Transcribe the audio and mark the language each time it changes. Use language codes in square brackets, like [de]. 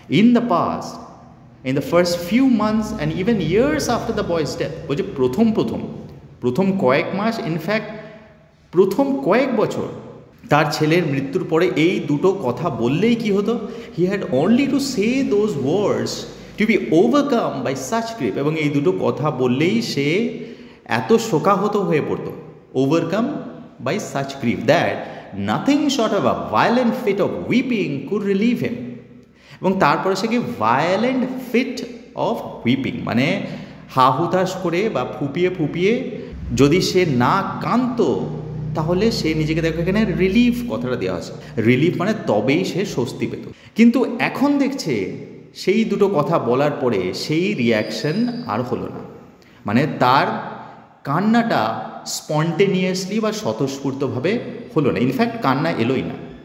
[en] in the past, in the first few months and even years after the boy's death, [bn] বলছে প্রথম কয়েক মাস, in fact প্রথম কয়েক বছর তার ছেলের মৃত্যুর পরে এই দুটো কথা বললেই কি হতো, [en] He had only to say those words to be overcome by such grief. [bn] এবং এই দুটো কথা বললেই সে এত শোকাহত হয়ে পড়তো, [en] Overcome by such grief, that nothing short of a violent fit of weeping could relieve him. [bn] এবং তারপরে সে কি [en] violent fit of weeping, [bn] মানে হা হুতাশ করে বা ফুপিয়ে ফুপিয়ে যদি সে না কাঁদতো তাহলে সে নিজেকে, দেখো এখানে রিলিফ কথাটা দেওয়া আছে, রিলিফ মানে তবেই সে স্বস্তি পেত। কিন্তু এখন দেখছে সেই দুটো কথা বলার পরে সেই রিয়াকশন আর হলো না, মানে তার কান্নাটা স্পন্টেনিয়াসলি বা স্বতঃস্ফূর্তভাবে হলো না, ইনফ্যাক্ট কান্না এলোই না।